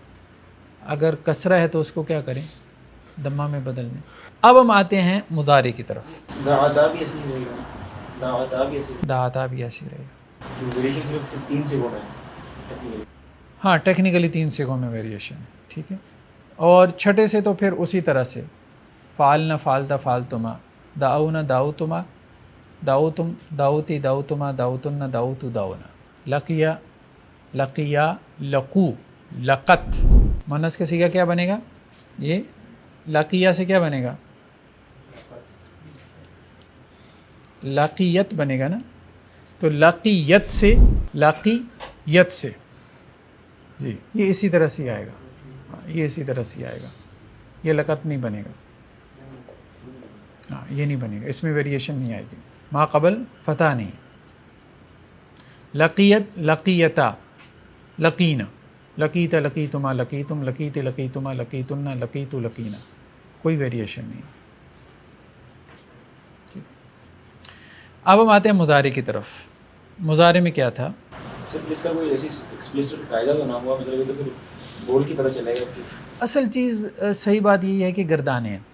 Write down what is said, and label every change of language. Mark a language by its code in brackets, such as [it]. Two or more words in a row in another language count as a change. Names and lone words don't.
[ur] اگر کسرہ ہے تو اس کو کیا کریں، دمہ میں بدل دیں. اب ہم آتے ہیں مضارع کی طرف. دعاتا بھی ایسے ہی رہے گا، دعاتا بھی ایسے دعاتا بھی ایسی رہے گا. ویریشن صرف 3 سے ہو رہا ہے. ہاں ٹیکنیکلی 3 صیغوں میں ویریشن ہے، ٹھیک ہے. اور چھٹے سے تو پھر اسی طرح سے [ar] فعلنا، فعلتا، فعلتما، دعونا، دعوتما، دعوتم، دعوتی، دعوتما، دعوتن، دعوتو، دعونا، لقیا، لقیا، لقو، لقت. [ur] مؤنث کا صیغہ کیا بنے گا، یہ لقیہ سے کیا بنے گا، لقیت بنے گا نا. تو لقیت سے، لقیت سے، جی یہ اسی طرح سے آئے گا، یہ اسی طرح سے آئے گا. یہ لقت نہیں بنے گا، ہاں یہ نہیں بنے گا، اس میں ویریشن نہیں آئے گی. ما قبل فتح نہیں. [ar] لقیت، لقیتا، لقینا، لقیت لقیتما لقیتم لقیت لقیتما لقیتن لقیت لقینا، [ur] کوئی ویریشن نہیں. اب ہم آتے ہیں مضارع کی طرف. مضارع میں کیا تھا؟ سر اس کا کوئی ایسی ایکسپلیسٹ قاعدہ تو نہ ہوا، مطلب یہ تو پھر بول کے پتہ چلے گا کہ اصل چیز صحیح بات یہ ہے کہ گردانے ہیں.